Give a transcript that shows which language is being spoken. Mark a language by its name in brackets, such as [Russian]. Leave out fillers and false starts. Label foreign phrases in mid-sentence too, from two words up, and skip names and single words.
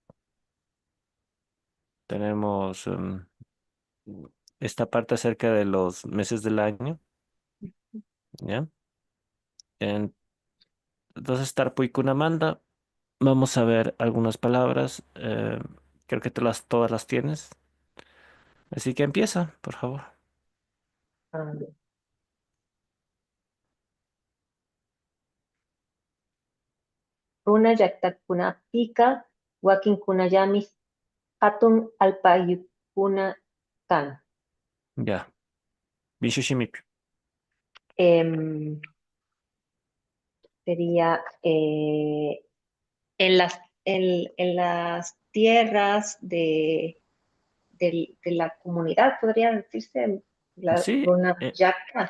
[Spanish] tenemos esta parte acerca de los meses del año, ¿ya? En- Entonces, Tarpu y Kunamanda, vamos a ver algunas palabras. Creo que todas las tienes. Así que empieza, por favor. [Quechua] Ah, Runa yaktakuna pika, wakinkuna yamis, hatun alpayukuna kan. Ya. Bishushimik. [Spanish] Em, sería en las tierras de la comunidad, podría decirse, la Sí, [Quechua] runa yaca.